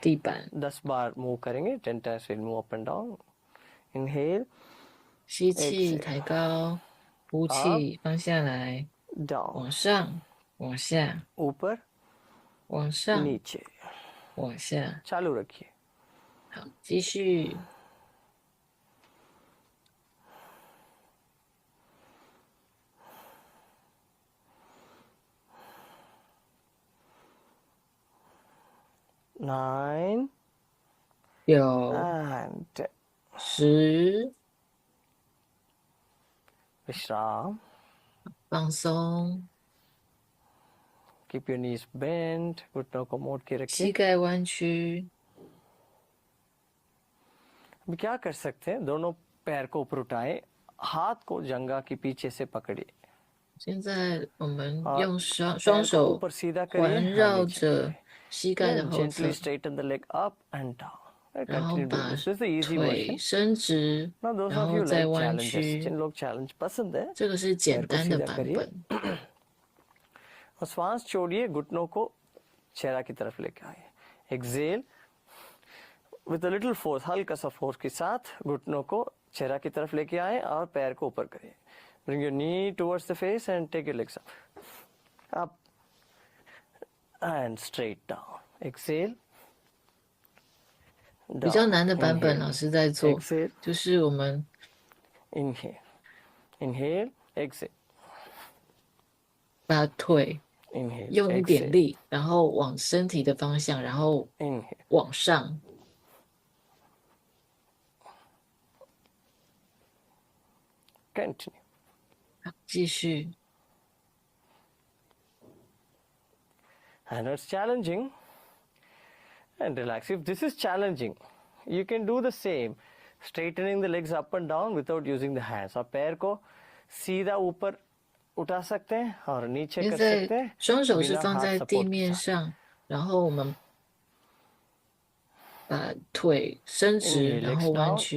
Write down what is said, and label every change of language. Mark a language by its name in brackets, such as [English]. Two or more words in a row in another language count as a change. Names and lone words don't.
[Chinese] 地板。 [Hindi] 10 बार मूव करेंगे [English] 10 times we'll move up and down inhale [Chinese] 吸气 [English] exhale [Chinese] 抬高，呼气放下来， [English] down [Chinese] 往上，往下， [Hindi] ऊपर [Chinese] 往上， [Hindi] नीचे [Chinese] 往下。 [Hindi] चालू रखिए [Chinese] 好，继续。 9 9、 [English] and 10 [Chinese] 10， [Hindi] विश्राम [Chinese] 放松， [English] keep your knees bent [Hindi] घुटनों को मोड़ के [Chinese] 膝 [Hindi] रखिए [Chinese] 盖弯曲。 [Hindi] अब क्या कर सकते हैं दोनों पैर को ऊपर उठाएं हाथ को जंगा के पीछे से पकड़िए [Chinese] 现在我们好用双 [Hindi] पैर को [Chinese] 手 [Hindi] ऊपर सीधा [Chinese] 环 [Hindi] करिए [Chinese] 绕 [Hindi] नीचे [Chinese] 着膝盖的 [English] Then [Chinese] 后侧 [English] gently，straighten the leg up and down. [Chinese] 然后 [English] Continue doing [Chinese] 把 [English] this. This is the easy [Chinese] 腿 [English] version. [Chinese] 伸直， [English] Now those [Chinese] 然 [English] of [Chinese] 后 [English] you [Chinese] 再 [English] like [Chinese] 弯 [English] challenges, [Chinese] 曲。 [Hindi] जिन लोग challenge पसंद है [Chinese] 这个是简 [Hindi] पैर को [Chinese] 单的 [Hindi] सीधा [Chinese] 版 [Hindi] करिए [Chinese] 本。 [Hindi] और श्वास छोड़िए घुटनों को चेहरा की तरफ लेके आइए [English] exhale with a little force [Hindi] हल्का सा फोर्स के साथ घुटनों को चेहरा की तरफ लेके आए और पैर को ऊपर करिए [English] bring your knee towards the face and take your legs up and straight down exhale [Chinese] 比较难的版本， [English] Inhale [Chinese] 老师在做， [English] exhale [Chinese] 就是我们 [English] inhale exhale [Chinese] 把腿 [English] inhale [Chinese] 用一点 [English] exhale [Chinese] 力，然后往身体的方向，然后 [English] inhale [Chinese] 往上。 [English] continue [Chinese] 好，继续。 [English] I know it's challenging and relax. If this is challenging, you can do the same, straightening the legs up and down without using the hands. [Hindi] और पैर को सीधा ऊपर उठा सकते हैं और नीचे [Chinese] 现 [Hindi] कर [Chinese] 在 [Hindi] सकते हैं [Chinese] 双手是 [Hindi] बिना [Chinese] 放 [Hindi] हाथ [Chinese] 在 [English] support [Chinese] 地 [Hindi] के [Chinese] 面 [Hindi] साथ. [Chinese] 上，然后我们把腿伸直， [English] Inhale [Chinese] 然 [English] legs [Chinese] 后弯 [English] down, [Chinese] 曲。